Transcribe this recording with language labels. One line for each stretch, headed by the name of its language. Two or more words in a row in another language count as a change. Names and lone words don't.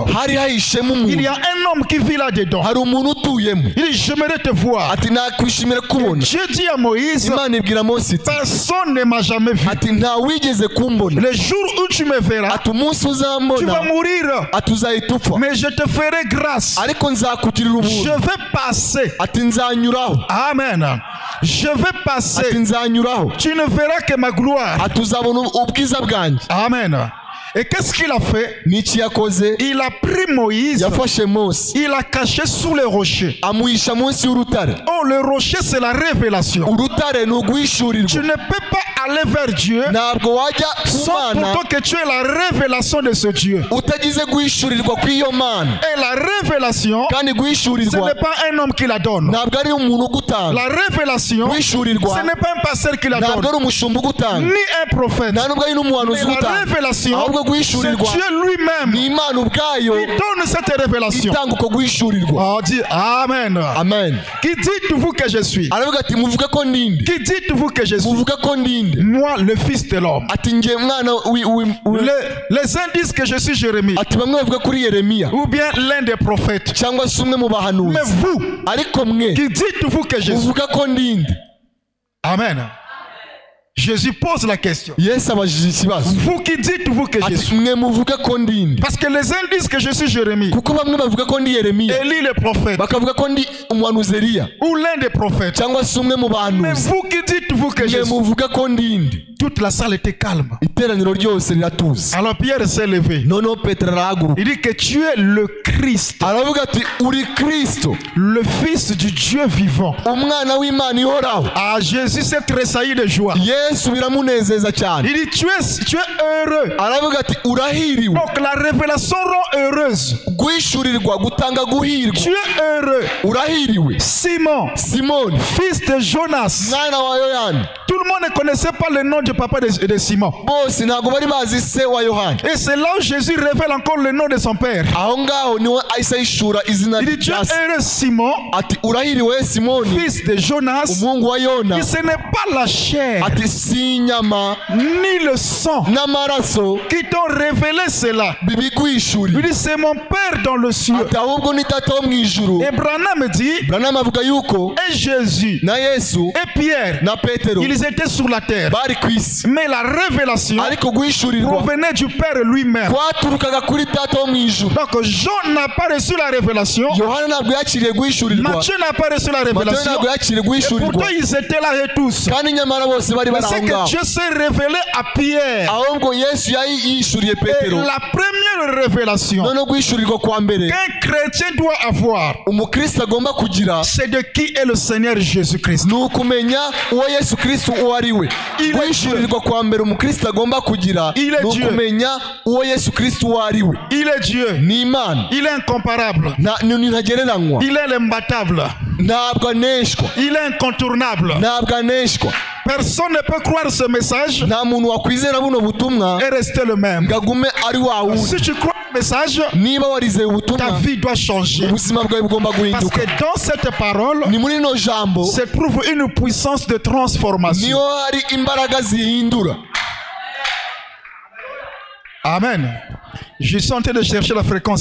Kinyarwanda: hari hahishemo
French: Il y
Kinyarwanda: umuntu,
French: a un homme qui vit là-dedans.
Kinyarwanda: hari umuntu utuyemo.
French: Il dit, j'aimerais te voir.
Kinyarwanda: Ati nakwishimira kubona.
French: Dieu dit à Moïse,
Kinyarwanda: Imana ibwira Mose iti
French: personne ne m'a jamais vu.
Kinyarwanda: ati nta wigeze kumbona,
French: Le jour où tu me verras,
Kinyarwanda: ati umunsi
French: tu vas
Kinyarwanda: uzambona
French: mourir.
Kinyarwanda: ati uzahita upfa,
French: Mais je te ferai grâce.
Kinyarwanda: ariko nzakugirira
French: Je
Kinyarwanda: ubuntu.
French: vais passer.
Kinyarwanda: Ati nzanyuraho,
French: Amen. Je vais
Kinyarwanda: ati
French: passer.
Kinyarwanda: nzanyuraho,
French: Tu ne verras que ma gloire.
Kinyarwanda: ati uzabona ubwiza bwanjye.
French: Amen. Et qu'est-ce qu'il a fait?
Kinyarwanda: N'iki yakoze?
French: Il a pris Moïse,
Kinyarwanda: Yafashe Mose
French: il l'a caché sous les rochers.
Kinyarwanda: amuhisha munsi y'urutare.
French: Oh, le rocher, c'est la révélation.
Kinyarwanda: Urutare ni
French: Tu
Kinyarwanda: uguhishurirwa.
French: ne peux pas aller vers Dieu
Kinyarwanda: Ntabwo wajya ku
French: sans
Kinyarwanda: Mana
French: pourtant que tu aies la révélation de ce Dieu.
Kinyarwanda: utagize guhishurirwa kw'iyo Mana.
French: Et la révélation,
Kinyarwanda: Kandi
French: ce
Kinyarwanda: guhishurirwa
French: n'est pas un homme qui la donne.
Kinyarwanda: ntabwo ari umuntu ugutanga.
French: La révélation,
Kinyarwanda: Guhishurirwa
French: ce n'est pas un pasteur qui la
Kinyarwanda: ntabwo
French: donne,
Kinyarwanda: ari umushumba ugutanga,
French: ni un prophète.
Kinyarwanda: nta nubwo ari n'umuhanuzi
French: Mais la
Kinyarwanda: ugutanga,
French: révélation,
Kinyarwanda: ahubwo
French: c'est
Kinyarwanda: guhishurirwa
French: Dieu lui-même
Kinyarwanda: ni Imana ubwayo
French: qui donne cette révélation.
Kinyarwanda: itanga uko guhishurirwa.
French: Oh, dit Amen.
Kinyarwanda: Amen.
French: Qui dites-vous que je suis?
Kinyarwanda: Aravuga ati muvuge ko ndinde,
French: Qui dites-vous que je suis?
Kinyarwanda: muvuge ko ndinde.
French: Moi, le fils de l'homme.
Kinyarwanda: Ati nge mwana
French: Les uns disent que je suis Jérémie
Kinyarwanda: ati bamwe bavuga kuri Yeremiya
French: ou bien l'un des prophètes.
Kinyarwanda: cyangwa se umwe mu
French: Mais
Kinyarwanda: bahanuzi,
French: vous,
Kinyarwanda: ariko mwe
French: qui dites-vous que je suis?
Kinyarwanda: muvuga ko ndinde.
French: Amen. Jésus pose la question.
Kinyarwanda: Yesu abajije ikibazo
French: Vous qui dites-vous que je
Kinyarwanda: ati
French: suis?
Kinyarwanda: mwe muvuga ko ndinde.
French: Parce que les uns disent que je suis Jérémie,
Kinyarwanda: Kuko bamwe bavuga ko ndi Yeremiya,
French: Élie le prophète,
Kinyarwanda: bakavuga ko ndi umuhanuzi Eliya
French: ou l'un des prophètes.
Kinyarwanda: cyangwa se umwe mu
French: Mais
Kinyarwanda: bahanuzi.
French: vous qui dites-vous que je
Kinyarwanda: Mwe
French: suis?
Kinyarwanda: muvuga ko ndinde.
French: toute la salle était calme.
Kinyarwanda: iteraniro ryose riratuza.
French: Alors Pierre s'est levé.
Kinyarwanda: Noneho Petero arahaguruka
French: Il dit que tu es le Christ,
Kinyarwanda: aravuga ati uri Kristo,
French: le Fils du Dieu vivant.
Kinyarwanda: umwana w'Imana ihoraho.
French: Ah, Jésus s'est tressailli de joie.
Kinyarwanda: Yesu biramunezeza cyane.
French: Il dit tu es heureux.
Kinyarwanda: Aravuga ati urahiriwe.
French: Donc la révélation rend heureuse.
Kinyarwanda: Guhishurirwa gutanga guhirwa.
French: Tu es heureux.
Kinyarwanda: Urahiriwe. Simon, Simoni
French: fils de Jonas.
Kinyarwanda: mwana wa Yohana.
French: Tout le monde ne connaissait pas le nom du papa de Simon.
Kinyarwanda: Bose ntabwo bari bazi se wa Yohana.
French: Et c'est là où Jésus révèle encore le nom de son père.
Kinyarwanda: Aho ngaho niwe ahise ahishura izina
French: Il dit tu es
Kinyarwanda: rya se.
French: heureux Simon,
Kinyarwanda: Ati urahiriwe Simoni
French: fils de Jonas.
Kinyarwanda: umuhungu wa Yona.
French: Et ce n'est pas la chair
Kinyarwanda: Ati si inyama
French: ni le sang
Kinyarwanda: n'amaraso
French: qui t'ont révélé cela. Il
Kinyarwanda: bibiguhishuriye.
French: dit c'est mon père dans le ciel.
Kinyarwanda: Ati ahubwo ni data wo mu ijuru.
French: Et Branham dit
Kinyarwanda: Branham avuga yuko
French: et Jésus
Kinyarwanda: na Yesu
French: et Pierre,
Kinyarwanda: na Petero
French: ils étaient sur la terre.
Kinyarwanda: bari ku isi,
French: Mais la révélation
Kinyarwanda: ariko guhishurirwa
French: provenait du Père lui-même.
Kinyarwanda: kwaturukaga kuri data wo mu ijuru.
French: Donc Jean n'a pas reçu la révélation.
Kinyarwanda: Yohana ntabwo yakiriye guhishurirwa.
French: Matthieu n'a pas reçu la
Kinyarwanda: Matayo
French: révélation.
Kinyarwanda: ntabwo yakiriye
French: Et
Kinyarwanda: guhishurirwa.
French: pourtant ils étaient là et tous.
Kinyarwanda: Kandi nyamara bose bari
French: Mais
Kinyarwanda: bari
French: c'est
Kinyarwanda: aho
French: que
Kinyarwanda: ngaho.
French: Dieu s'est révélé à Pierre.
Kinyarwanda: Ahubwo Yesu yishuriye
French: Et
Kinyarwanda: Petero.
French: la première révélation
Kinyarwanda: Noneho guhishurirwa kwa mbere
French: qu'un chrétien doit avoir,
Kinyarwanda: umukristo agomba kugira
French: c'est de qui est le Seigneur Jésus-Christ.
Kinyarwanda: ni ukumenya uwo Yesu Kristo uwo ari we.
French: Il est
Kinyarwanda: Guhishurirwa kwa mbere umukristo agomba kugira
French: Il est
Kinyarwanda: ni
French: Dieu.
Kinyarwanda: ukumenya uwo Yesu Kristo uwo ari we.
French: Il est Dieu.
Kinyarwanda: Ni Imana.
French: Il est incomparable.
Kinyarwanda: Ni ntagereranywa.
French: Il est l'imbattable.
Kinyarwanda: Ntabwo aneshwa.
French: Il est incontournable.
Kinyarwanda: Ntabwo aneshwa.
French: Personne ne peut croire ce message
Kinyarwanda: Nta muntu wakwizera buno butumwa
French: et rester le même.
Kinyarwanda: ngo agume ari wa wundi.
French: Si tu crois le message,
Kinyarwanda: Niba warizeye
French: ta
Kinyarwanda: ubutumwa
French: vie doit changer.
Kinyarwanda: ubuzima bwawe bugomba
French: Parce
Kinyarwanda: guhinduka.
French: que dans cette parole
Kinyarwanda: Ni muri ino jambo
French: se trouve une puissance de transformation.
Kinyarwanda: niho hari imbaraga zihindura. Amen.
French: Je suis en train de chercher la fréquence.